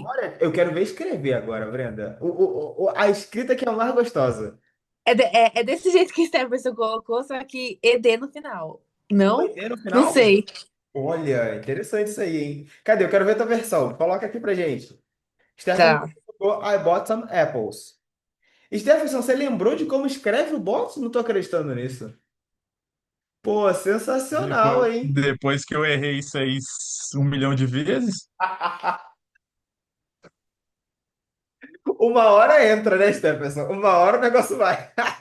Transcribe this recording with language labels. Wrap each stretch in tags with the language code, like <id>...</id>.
<pt>Bora, eu quero ver escrever agora, Brenda. A escrita que é a mais gostosa. É desse jeito que Stephenson colocou, só que ED no final. O Não? ED no Não final? sei. Olha, interessante isso aí, hein? Cadê? Eu quero ver a tua versão. Coloca aqui pra gente. Stefan Tá. colocou</pt> <en>I bought some apples.</en> <pt>Stefan, você lembrou de como escreve o bot? Não tô acreditando nisso. Pô, sensacional, hein? Depois que eu errei isso aí 1 milhão de vezes, Uma hora entra, né, Stefan? Uma hora o negócio vai.</pt>